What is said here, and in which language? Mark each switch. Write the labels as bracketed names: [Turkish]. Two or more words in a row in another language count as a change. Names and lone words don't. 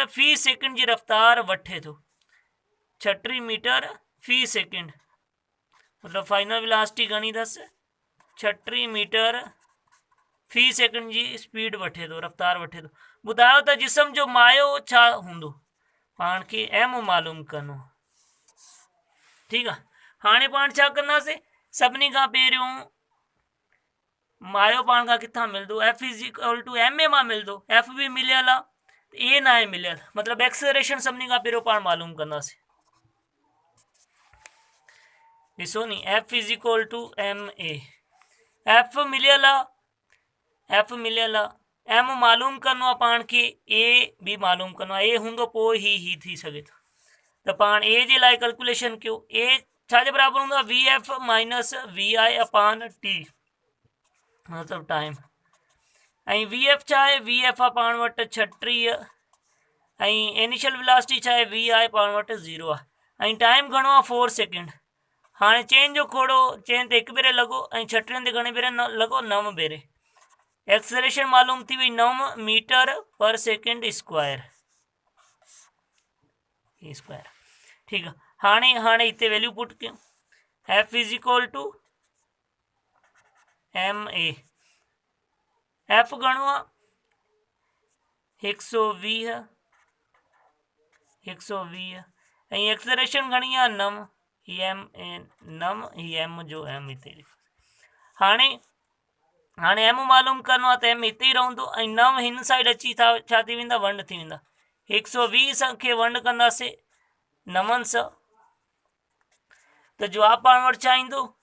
[Sindhi] फी सेकंड जी रफ्तार वठे थो 36 मीटर फी सेकंड मतलब [English] final velocity [Sindhi] घणी अथसि 36 मीटर फी सेकंड जी स्पीड वठे थो रफ्तार वठे थो ॿुधायो त जिस्म जो मायो छा हूंदो पाण खे एम मालूम करिणो ठीकु आहे हाणे पाण छा कंदासीं सभिनी खां पहिरियों मायो पाण खां किथां मिलंदो [English] F is equal to m a [Sindhi] मां मिलंदो एफ बि मिलियल आहे ए न आहे मिलियल मतिलबु एक्सेलरेशन सभिनी खां पहिरियों पाण मालूम कंदासीं ॾिसो नी [English] F is equal to m a [Sindhi] एफ मिलियल आहे एम मालूम करिणो आहे पाण खे ए बि मालूम करिणो आहे ए हूंदो पोइ ही थी सघे थो त पाण ए जे लाइ कैलकुलेशन कयो ए छाजे बराबरि हूंदो आहे [English] v f minus v i [Sindhi] अपान टी मतिलबु टाइम ऐं वी एफ छा आहे [English] v f [Sindhi] आहे पाण वटि 36 ऐं [English] initial velocity [Sindhi] छा आहे [English] v i [Sindhi] पाण वटि 0 आहे ऐं टाइम घणो आहे 4 सेकंड हाणे चेन जो खोड़ो चेन ते हिकु भेरे लॻो ऐं 36 ते घणे भेरे लॻो 9 भेरे एक्सेलरेशन मालूम थी वई 9 [English] meter per second square [Sindhi] ठीकु आहे हाणे हिते [English] value put [Sindhi] कयूं [English] F is equal to m a [Sindhi] एफ घणो आहे 120 ऐं एक्सेलरेशन घणी आहे 9 ही एम ही एम जो एम हिते हाणे एम मालूम करिणो आहे त एम हिते ई रहंदो ऐं 9 हिन साइड अची छा थी वेंदा वंड थी वेंदा 120 खे वंड कंदासीं 9 सां त जवाब पाण वटि छा ईंदो